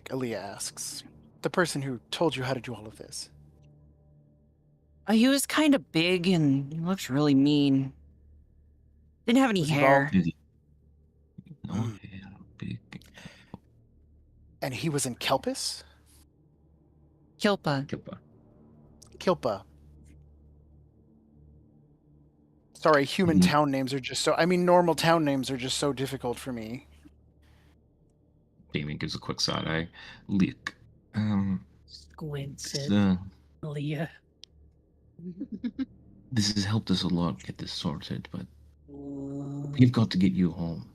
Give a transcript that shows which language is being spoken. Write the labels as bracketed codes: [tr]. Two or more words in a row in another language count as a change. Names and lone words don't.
[en] Aaliyah asks. The person who told you how to do all of this. He was kind of big and he looked really mean. Didn't have any Was he bald? hair. Did he? No Mm. hair, big. And he was in Kelpis? Kilpa. Kilpa. Kilpa. Sorry, human Mhm. town names are just so... I mean, normal town names are just so difficult for me. Damien gives a quick side eye. Look, Squid this, said, Leah. this has helped us a lot get this sorted, but we've got to get you home.